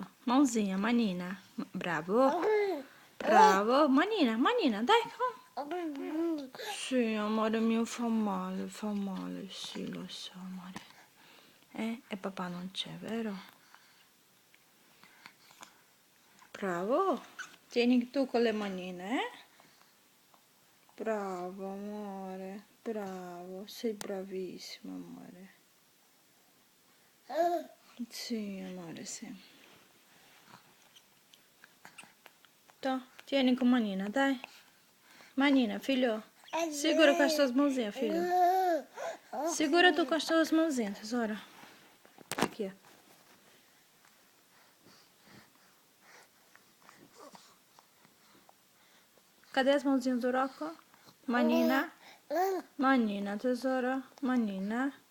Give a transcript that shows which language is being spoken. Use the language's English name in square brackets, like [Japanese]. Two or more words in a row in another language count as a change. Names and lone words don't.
[Portuguese] Mãozinha, [Italian] manina. Bravo. Bravo. Manina, manina, dai, come. Sì, amore mio, fa male, sì, lo so, amore. E papà non c'è, vero? Bravo. Tieni tu con le manine, eh? Bravo, amore. Bravo. Sei bravissimo, amore. Sì, amore, sì. Tó, tieni con manina, dai. Manina, [Portuguese] filho. Segura com as tuas mãozinhas, filho. Segura tu com as tuas mãozinhas, tesoura. Aqui, ó. Cadê as mãozinhas do Rocco? [Italian] Manina. Manina, tesoura. Manina.